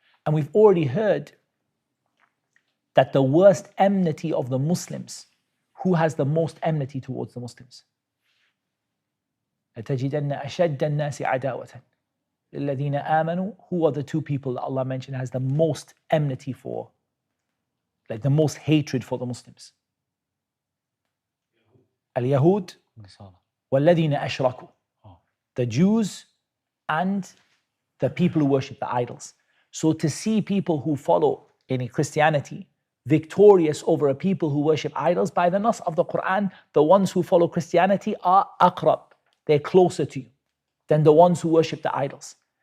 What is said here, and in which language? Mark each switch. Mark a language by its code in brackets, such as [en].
[en] And we've already heard that the worst enmity of the Muslims, who has the most enmity towards the Muslims? [ar] لَتَجِدَنَّ أَشَدَّ النَّاسِ عَدَاوَةً لِلَّذِينَ آمَنُوا. [en] Who are the two people that Allah mentioned has the most enmity for, like the most hatred for the Muslims? [ar] Al-Yahud وَالَّذِينَ أَشْرَكُوا. [en] The Jews and the people who worship the idols. So to see people who follow any Christianity victorious over a people who worship idols, by the nas of the Qur'an, the ones who follow Christianity are aqrab, they're closer to you than the ones who worship the idols.